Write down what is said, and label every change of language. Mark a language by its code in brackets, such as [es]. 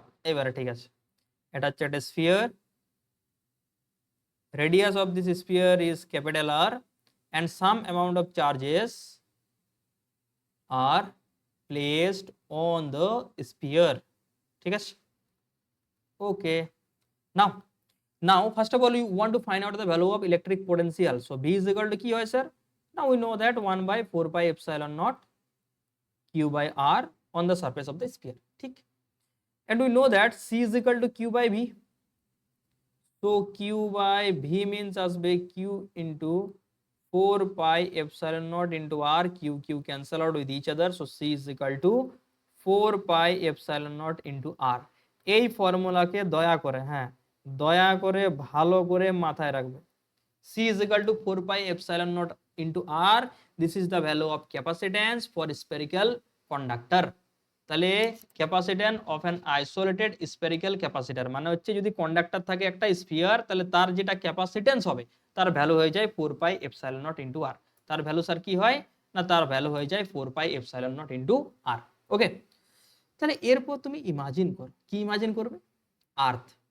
[bn] এবারে ঠিক আছে, এটা হচ্ছে একটা spear, [en] radius of this sphere is capital R, and some amount of charges are placed on the sphere, [bn] ঠিক আছে, [en] okay। now first of all you want to find out the value of electric potential, so V is equal to [bn] কি হয় sir, [en] now we know that 1 by 4 pi epsilon naught q by r on the surface of the sphere, ঠিক, and we know that C is equal to q by V, so q by v means [bn] আসবে [en] q into 4 pi epsilon naught into r, q cancel out with each other, so c is equal to 4 pi epsilon naught into r। [bn] এই ফর্মুলাকে দয়া করে, হ্যাঁ দয়া করে ভালো করে মাথায় রাখবে, [en] c is equal to 4 pi epsilon naught into r, this is the value of capacitance for spherical conductor, [bn] তাহলে [en] capacitance of an isolated spherical capacitor [bn] মানে হচ্ছে যদি কন্ডাক্টর থাকে একটা স্ফিয়ার, তাহলে তার যেটা ক্যাপাসিট্যান্স হবে তার ভ্যালু হয়ে যায় [en] 4 pi epsilon naught into r. [bn] তার ভ্যালু স্যার কি হয় না, তার ভ্যালু হয়ে যায় [en] 4 pi epsilon naught into r. [bn] ওকে, তাহলে এরপর তুমি ইমাজিন করো, কি ইমাজিন করবে? আর্থ।